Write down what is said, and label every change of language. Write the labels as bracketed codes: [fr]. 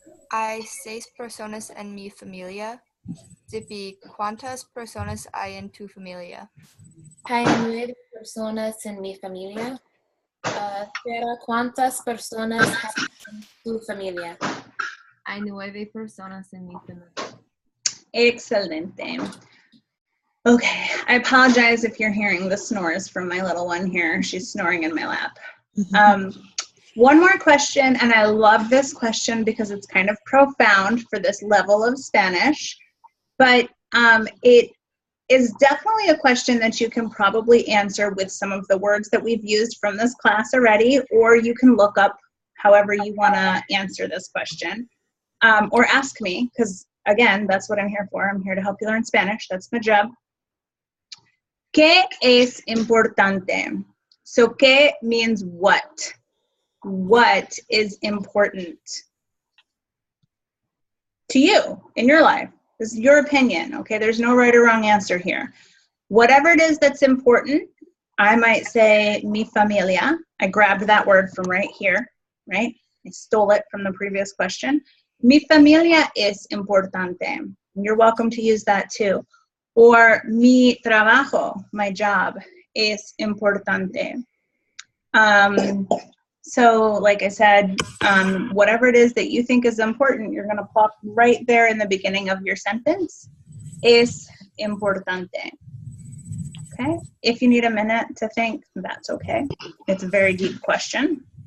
[es] Hay 6 personas en mi familia. Zippy, ¿cuántas personas hay en tu familia? Hay 9 personas en mi familia. Sarah, ¿cuántas personas hay en tu familia? Hay 9 personas en mi familia. Excelente. [en] Okay, I apologize if you're hearing the snores from my little one here. She's snoring in my lap. One more question, and I love this question because it's kind of profound for this level of Spanish, but it is definitely a question that you can probably answer with some of the words that we've used from this class already, or you can look up however you want to answer this question, or ask me, because again, that's what I'm here for. I'm here to help you learn Spanish. That's my job. [es] ¿Qué es importante? [en] So, ¿qué means what? What is important to you in your life? This is your opinion, okay? There's no right or wrong answer here. Whatever it is that's important, I might say [es] mi familia. [en] I grabbed that word from right here, right? I stole it from the previous question. [es] Mi familia es importante. [en] You're welcome to use that too. [es] Or mi trabajo, [en] my job, [es] es importante. [en] So like I said, whatever it is that you think is important, you're going to plop right there in the beginning of your sentence. [es] Es importante. Okay? [en] If you need a minute to think, that's okay. It's a very deep question.